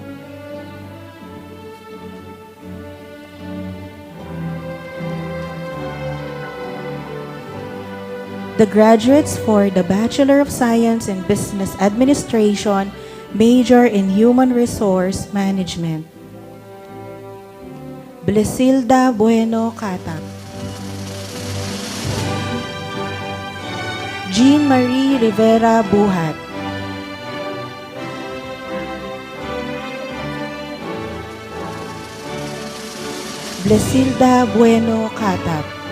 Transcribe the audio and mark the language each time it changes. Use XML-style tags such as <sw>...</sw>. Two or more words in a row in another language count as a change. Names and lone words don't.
<en>The graduates for the Bachelor of Science in Business Administration, major in Human Resource Management. Blesilda Bueno Catap. Jean Marie Rivera Buhat. Blesilda Bueno Catap.</en>